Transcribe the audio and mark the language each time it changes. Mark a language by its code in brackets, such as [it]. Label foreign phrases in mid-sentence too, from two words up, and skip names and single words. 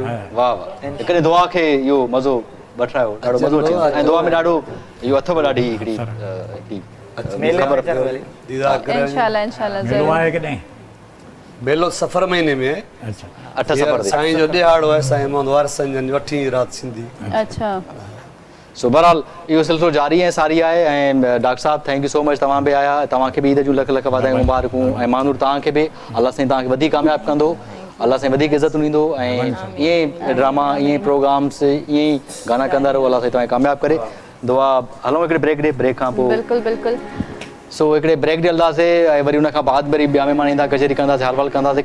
[sd] वाह वाह हिकिड़े दुआ खे इहो मज़ो वठायो ॾाढो मज़ो अची वियो ऐं दुआ में ॾाढो इहो अथव ॾाढी हिकिड़ी ख़बर इंशाल्लाह इंशाल्लाह मिलो ज़रूर आहे कॾहिं मेलो सफ़र महीने में अच्छा 8 सफ़र ते साईं जो ॾियारो आहे साईं मोहम्मद वारिसन जन 8 राति सिंधी अच्छा सो बहरहाल इहो सिलसिलो जारी ऐं सारी आहे ऐं डॉक्टर साहब [en] thank you so much [sd] तव्हां बि आया तव्हांखे बि ईद जूं लख लख वाधायूं मुबारकूं ऐं मानूर तव्हांखे बि अलाह साईं तव्हांखे वधीक कामयाबु कंदो अलाह साईं वधीक इज़त ॾींदो ऐं ईअं ड्रामा ईअं प्रोग्राम्स ईअं ई गाना कंदा रहो अलाह साईं तव्हांखे कामयाबु करे दुआ हलो हिकिड़े ब्रेक ॾे, ब्रेक खां पोइ बिल्कुलु बिल्कुलु सो हिकिड़े ब्रेक ॾे हलंदासीं ऐं वरी हुन खां बाद वरी ॿिया महिमान ईंदा, कचहरी कंदासीं, हाल वाल कंदासीं।